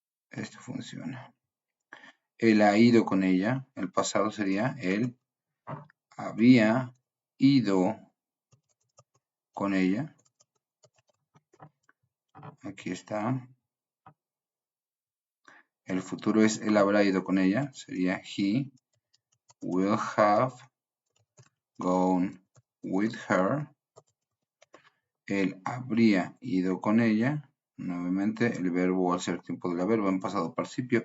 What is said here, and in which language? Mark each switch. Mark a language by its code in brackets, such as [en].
[es] Esto funciona. Él ha ido con ella. El pasado sería él había ido con ella. Aquí está. El futuro es él habrá ido con ella. Sería [en] he will have gone with her. [es] Él habría ido con ella. Nuevamente el verbo al ser tiempo del verbo en pasado participio.